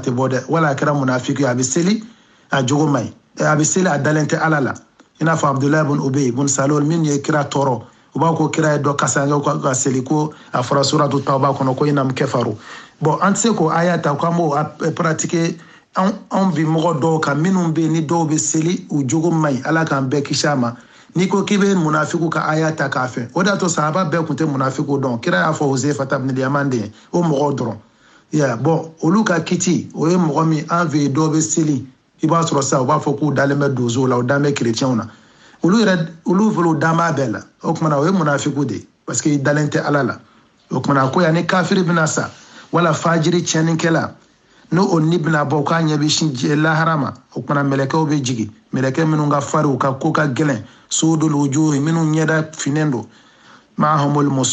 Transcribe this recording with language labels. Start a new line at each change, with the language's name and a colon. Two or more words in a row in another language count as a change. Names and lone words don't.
Bambara: tɛ bɔ dɛ wala a kɛra munafiki ye a bɛ seli a jogo man ɲi a bɛ seli a dalen tɛ ala la i n'a fɔ abudulayi bun ubey bun salol min ye kira tɔɔrɔ u b'a ko kira ye dɔ kasange ka seli ko a fɔra suratu tawba kɔnɔ ko inam kefaru bon an tɛ se k'o aya ta k'an b'o pratiquer anw bi mɔgɔ dɔw kan minnu bɛ yen ni dɔw bɛ seli u jogo man ɲi ala k'an bɛɛ kisi a ma n'i ko k'i bɛ munafiku ka aya ta k'a fɛ o de y'a to sahaba bɛɛ tun tɛ munafiku dɔn kira y'a fɔ Huzaifa ibn al-Yaman de ye o mɔgɔw dɔrɔn bon olu ka kiti o ye mɔgɔ min an fɛ yen dɔw bɛ seli i b'a sɔrɔ sisan u b'a fɔ k'u dalen bɛ donsow la u dalen bɛ chrétienw na olu fana u dan b'a bɛɛ la o kumana o ye munafiku de ye
French: parce que
Bambara: i dalen tɛ ala la o kumana ko yan ni kafiri bɛna sa wala fajiri tiɲɛnikɛla n'o o ni bɛna bɔ k'a ɲɛ bɛ sin lahara ma o kumana mɛlɛkɛw bɛ jigin mɛlɛkɛ minnu ka farin u ka ko ka gɛlɛn
Arabic: سود الوجوه
Bambara: minnu ɲɛda finnen don ma'ahumul